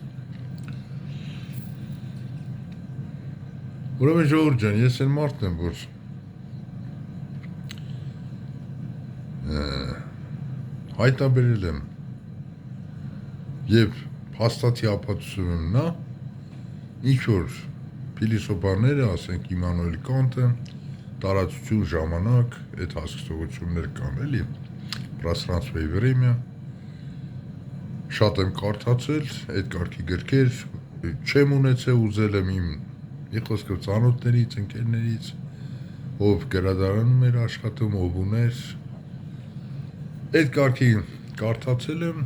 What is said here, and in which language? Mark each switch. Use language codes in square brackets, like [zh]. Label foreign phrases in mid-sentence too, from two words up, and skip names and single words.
[hy] Ուրեմն ժողովուրդ ջան, ես այն մարդն եմ, որ հայտնաբերել եմ եւ փաստացի ապացուցում եմ նա, ինչ որ փիլիսոփաները, ասենք Իմմանուել Կանտը, տարածություն ժամանակ այդ հասկացություններ կան, էլի, [ru] пространство и время, [hy] շատ եմ կարդացել, այդ կարգի գրքեր, չեմ ունեցել, ուզել եմ իմ խոսքով ծանոթներից, ընկերներից, ով գրադարանում էր աշխատում, ով ուներ, այդ կարգի կարդացել եմ,